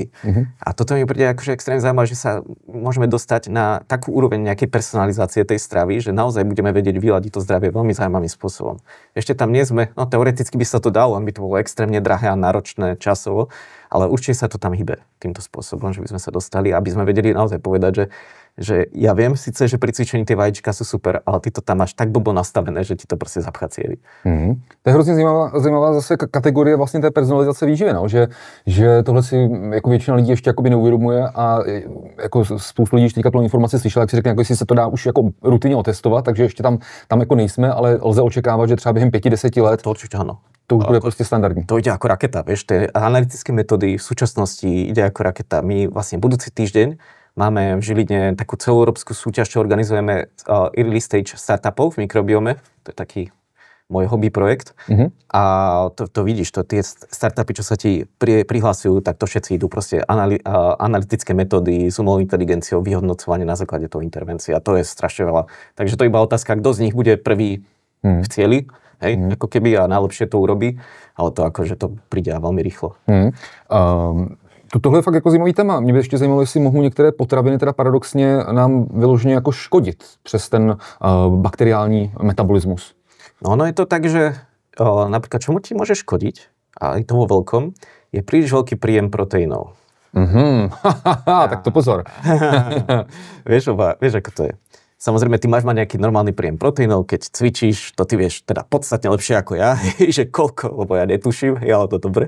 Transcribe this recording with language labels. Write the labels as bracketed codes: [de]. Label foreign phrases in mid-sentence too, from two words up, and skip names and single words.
[sk] A toto mi príde akože extrémne zaujímavé, že sa môžeme dostať na takú úroveň nejakej personalizácie tej stravy, že naozaj budeme vedieť vyladiť to zdravie veľmi zaujímavým spôsobom. Ešte tam nie sme, no teoreticky by sa to dalo, len by to bolo extrémne drahé a náročné časovo, ale určite sa to tam hýbe týmto spôsobom, že by sme sa dostali, aby sme vedeli naozaj povedať, že ja viem síce, že pri cvičení tie vajíčka sú super, ale ty to tam máš tak blbo nastavené, že ti to prostě zapchá cievy. [cs] To je hrozně zajímavá zase kategorie vlastně té personalizace výživy, no? že tohle si jako většina lidí ještě jakoby neuvědomuje a jako spoustu lidí teďka tu informaci slyšela, jak si řekne, jako jestli se to dá už jako rutině otestovat, takže ještě tam jako nejsme, ale lze očekávat, že třeba během 5-10 let to určitě ano. To už bude prostě standardní. [sk] To ide ako raketa, vieš, tie analytické metódy v súčasnosti ide ako raketa. My vlastne budúci týždeň máme v Žiline takú celoeurópsku súťaž, čo organizujeme [en] early stage [sk] startupov v mikrobiome. To je taký môj hobby projekt. A to vidíš, tie startupy, čo sa ti prihlasujú, tak to všetci idú proste analytické metódy s umelou inteligenciou, vyhodnocovanie na základe toho intervencie. A to je strašne veľa. Takže to je iba otázka, kto z nich bude prvý v cieli. Hej, ako keby a najlepšie to urobí, ale to akože to príde veľmi rýchlo. [cs] Tohle je fakt jako zajímavý téma. Mě by ještě zajímalo, jestli mohou některé potraviny teda paradoxně nám vyloženě jako škodit přes ten bakteriální metabolismus. [sk] No ono je to tak, že napríklad čomu ti môže škodiť, a aj to vo veľkom, je príliš veľký príjem proteínov. Tak to pozor. vieš, ako to je. Samozrejme, ty máš mať nejaký normálny príjem proteínov, keď cvičíš, to ty vieš teda podstatne lepšie ako ja, že koľko, lebo ja netuším, ale to dobre.